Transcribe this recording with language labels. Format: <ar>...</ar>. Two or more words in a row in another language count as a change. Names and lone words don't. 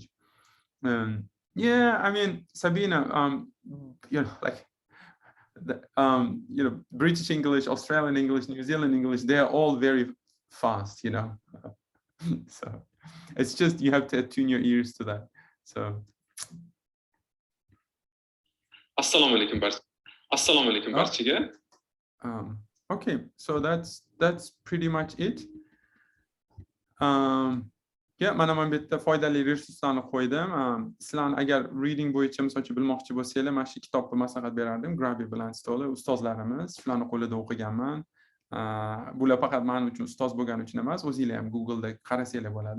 <en>Yeah, I mean, Sabina, you know, like, you know, British English, Australian English, New Zealand English, they are all very fast, you know. So it's just you have to attune your ears to that. So.</en> <uz>Assalomu alaikum barchaga.</uz> <en>Okay, so that's pretty much it.</en> <uz>Ya, mana bu yerda foydali resurslarni qo'ydim. Sizlarni agar reading bo'yicha misol uchun bilmoqchi bo'lsanglar, mana shu kitobni maslahat berardim. Grabi bilan stoli ustozlarimiz, shularni qo'lida o'qiganman. Bular faqat men uchun ustoz bo'lgani uchun emas, o'zingizlar ham Google'da qarasanglar bo'ladi.</uz>